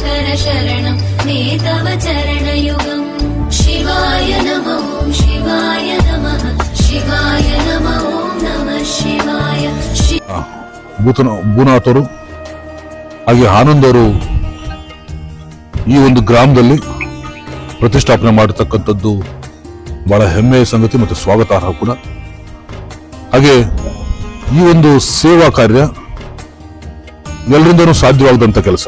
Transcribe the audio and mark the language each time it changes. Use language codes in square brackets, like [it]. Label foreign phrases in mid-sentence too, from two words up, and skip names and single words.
[sa] शरणं मे तव चरणयुगम् शिवाय नमो शिवाय नमः शिवाय नमो नमः शिवाय [kn] ಭೂನಾಥ್ ಅವರು ಹಾಗೆ ಆನಂದ್ ಅವರು ಈ ಒಂದು ಗ್ರಾಮದಲ್ಲಿ ಪ್ರತಿಷ್ಠಾಪನೆ ಮಾಡತಕ್ಕಂಥದ್ದು ಬಹಳ ಹೆಮ್ಮೆಯ ಸಂಗತಿ ಮತ್ತು ಸ್ವಾಗತಾರ್ಹ ಕೂಡ. ಹಾಗೆ ಈ ಒಂದು ಸೇವಾ ಕಾರ್ಯ ಎಲ್ಲರಿಂದನೂ ಸಾಧ್ಯವಾಗದಂತ ಕೆಲಸ.